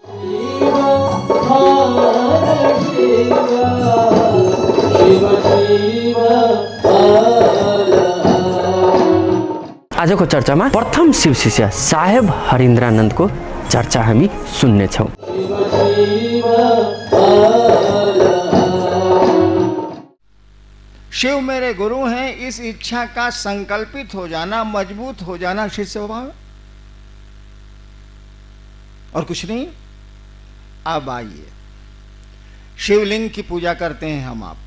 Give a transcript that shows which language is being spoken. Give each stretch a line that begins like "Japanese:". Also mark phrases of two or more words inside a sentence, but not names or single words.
Nepali: आजको चर्चामा प्रथम शिव शिष्य साहेब हरिन्द्रानन्दको चर्चा हामी सुन्नेछौँ।
Hindi: शिव मेरे गुरु हैं, इस इच्छा का संकल्पित हो जाना, मजबूत हो जाना शिष्य स्वभाव है और कुछ नहीं। अब आइए, शिवलिंग की पूजा करते हैं हम आप।